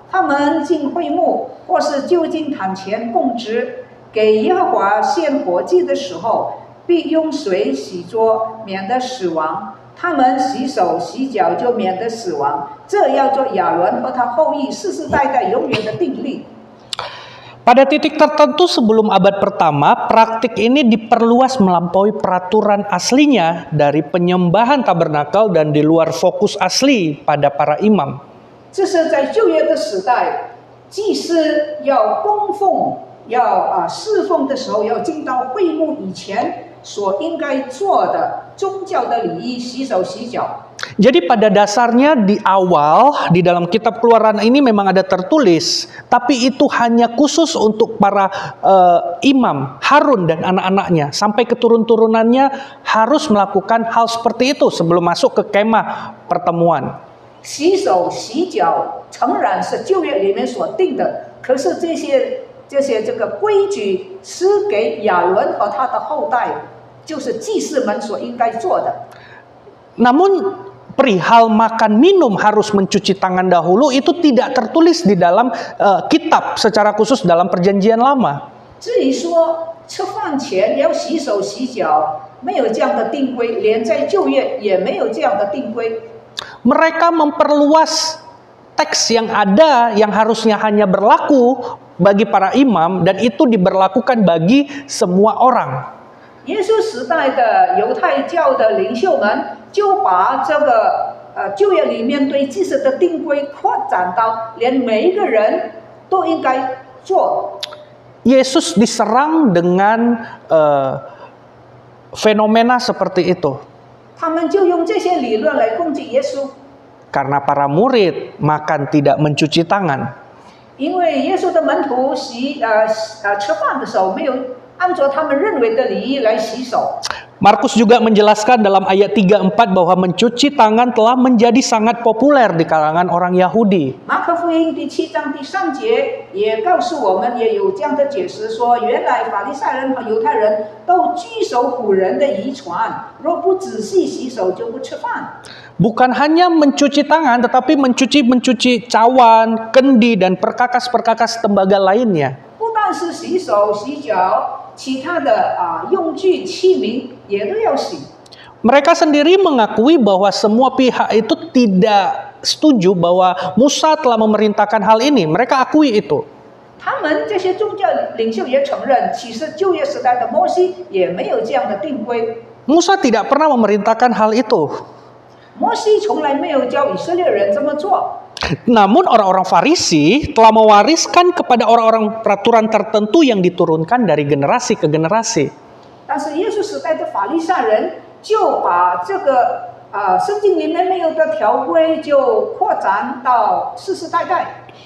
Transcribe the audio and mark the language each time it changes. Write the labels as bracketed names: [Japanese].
[Chinese] 他们进会幕或是就近坛前供职，给耶和华献火祭的时候，必用水洗桌，免得死亡。他们洗手洗脚，就免得死亡。这要做亚伦和他后裔世世代代永远的定例。” [Indonesian] Pada titik tertentu sebelum abad pertama, praktik ini diperluas melampaui peraturan aslinya dari penyembahan tabernakel dan di luar fokus asli pada para imam. [Chinese] 这是在旧约的时代，祭司要供奉、侍奉的时候，要进到会幕以前所应该做的宗教的礼仪，洗手洗脚。 [Indonesian] Jadi pada dasarnya di awal di dalam kitab Keluaran ini memang ada tertulis, tapi itu hanya khusus untuk para imam Harun dan anak-anaknya. Sampai keturun-turunannya harus melakukan hal seperti itu sebelum masuk ke kemah pertemuan. [Chinese] 洗手洗脚诚然是旧约里面所定的，可是这些这个规矩是给亚伦和他的后代，就是祭司们所应该做的。 [Indonesian] Namun perihal makan minum harus mencuci tangan dahulu itu tidak tertulis di dalam kitab secara khusus dalam perjanjian lama. [Chinese] 至于说吃饭前要洗手洗脚，没有这样的定规，连在旧约也没有这样的定规。 [Indonesian] Mereka memperluas teks yang ada yang harusnya hanya berlaku bagi para imam dan itu diberlakukan bagi semua orang. [Chinese] 耶稣时代的犹太教的领袖们就把这个旧约里面对祭司的定规扩展到连每一个人都应该做。 [Indonesian] Yesus diserang dengan fenomena seperti itu. [Chinese] 他们就用这些理论来攻击耶稣， [Indonesian] Karena para murid makan tidak mencuci tangan. [Chinese] 因为耶稣的门徒吃饭的时候没有按照他们认为的礼仪来洗手。 [Indonesian] Markus juga menjelaskan dalam ayat 34 bahwa mencuci tangan telah menjadi sangat populer di kalangan orang Yahudi. [Chinese] 马可福音第7章第3节也告诉我们，也有这样的解释说，原来法利赛人和犹太人都居守古人的遗传，若不仔细洗手就不吃饭。 [Indonesian] Bukan hanya mencuci tangan, tetapi mencuci cawan, kendi, dan perkakas-perkakas tembaga lainnya. [Chinese] 不但是洗手洗脚，其他的用具器皿也都要洗。 [Indonesian] Mereka sendiri mengakui bahwa semua pihak itu tidak setuju bahwa Musa telah memerintahkan hal ini. Mereka akui itu. [Chinese] 他们这些宗教领袖也承认，其实旧约时代的摩西也没有这样的定规。 [Indonesian] Musa tidak pernah memerintahkan hal itu. [Chinese] 摩西从来没有教以色列人这么做。 [Indonesian] Namun orang-orang Farisi telah mewariskan kepada orang-orang peraturan tertentu yang diturunkan dari generasi ke generasi. [Chinese] 但是耶稣时代的法利赛人就把这个圣经里面没有的条规就扩展到世世代代。